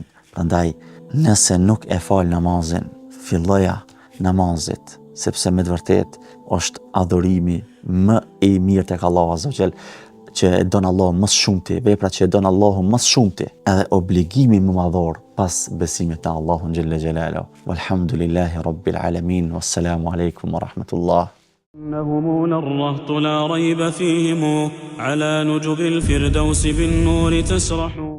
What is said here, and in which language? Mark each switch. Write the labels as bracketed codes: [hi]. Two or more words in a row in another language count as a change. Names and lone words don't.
[sq] Prandaj, nëse nuk e fal namazin, filloja namazit, sepse me të vërtet është adhurimi më i mirë tek Allahu [ar] عز وجل, [sq] që e don Allahu më shumti, veprat që e don Allahu më shumti, edhe obligimi më madhor pas besimit te Allahu [ar] جل جلاله. والحمد لله رب العالمين، والسلام عليكم ورحمة الله. إنهم الرهط لا ريب فيهم على نجب الفردوس بالنور تسرح.